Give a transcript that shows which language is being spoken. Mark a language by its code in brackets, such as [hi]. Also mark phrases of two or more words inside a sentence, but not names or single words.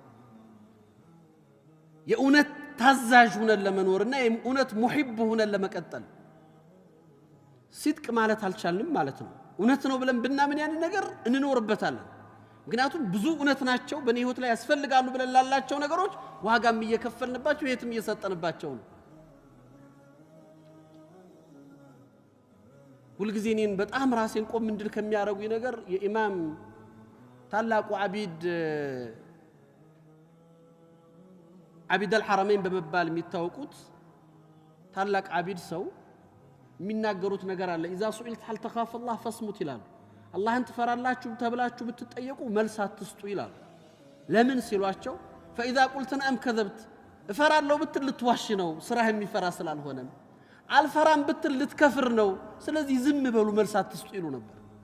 [am] የኡነት ታዛዥ ሆነን ለመኖርና የኡነት ሙሂብ ሆነን ለመቀጠል ሲድቅ ማለት አልቻልንም ማለት ነው ኡነት ነው ብለን ብናምን ያን ነገር እንኖርበታለን ምክንያቱም ብዙ ኡነት ናቸው በኔ ህይወት ላይ ያስፈልጋሉ ብለን ላላቸው ነገሮች ዋጋም እየከፈልንባቸው የትም እየሰጠንባቸው ነው ሁልጊዜ እኔን በጣም ራሴን ቆም እንድል ከሚያረጉኝ ነገር የኢማም ታላቁ [ar] عبيد الحرمين بمبال [am] የሚታወቁት ታላቅ አቢድ ሰው የሚናገሩት ነገር አለ [ar] اذا سئلت هل تخاف الله فاصمت [am] ይላል አላህን ትፈራላችሁ ተብላችሁ ብትጠየቁ መልስ አትስጡ ይላል ለምን ሲሏቸው [ar] فاذا قلت نعم كذبت [am] እፈራለሁ ብትል ልትዋሽ ነው ስራህ የሚፈራ ስላልሆነ አልፈራም ብትል ልትከፍር ነው ስለዚህ ዝም በሉ መልስ አትስጡ ይሉ ነበር